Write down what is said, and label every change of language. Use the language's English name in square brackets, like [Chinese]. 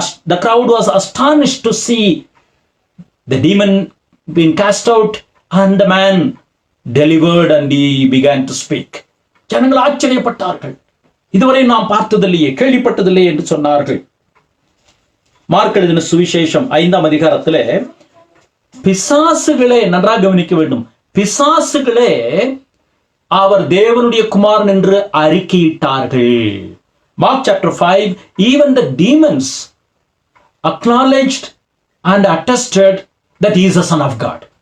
[English] The crowd was astonished to see the demon being cast out and the man delivered and he began to speak. [Tamil] ஜனங்கள் ஆச்சரியப்பட்டார்கள். இதுவரை நாம் பார்த்ததில்லையே, கேள்விப்பட்டதில்லையே என்று சொன்னார்கள். Mark எழுதின சுவிசேஷம் 5ஆம் அதிகாரத்திலே பிசாசுகளே, நன்றாக கவனிக்க வேண்டும், பிசாசுகளே அவர் தேவனுடைய குமாரன் என்று அறிக்கையிட்டார்கள். [English] Mark chapter 5, even the demons acknowledged and attested that he is the son of God.